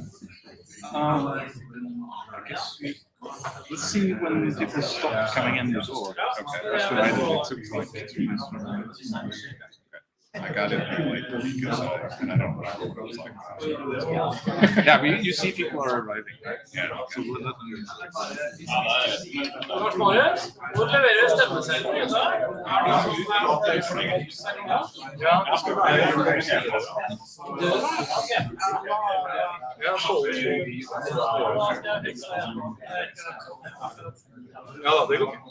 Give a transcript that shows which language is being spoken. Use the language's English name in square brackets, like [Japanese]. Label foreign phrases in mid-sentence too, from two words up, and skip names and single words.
[English] I guess let's see when people stop coming in the door. Okay. That's what I did. It took like 2 minutes. I got it like a week or so, and I don't remember what it was like. Yeah, but you see people are arriving, right? Yeah. So we'll let them. [Norwegian] Lars Marius, hvor leverer stemmeseddelen i dag? Ja, det går fint.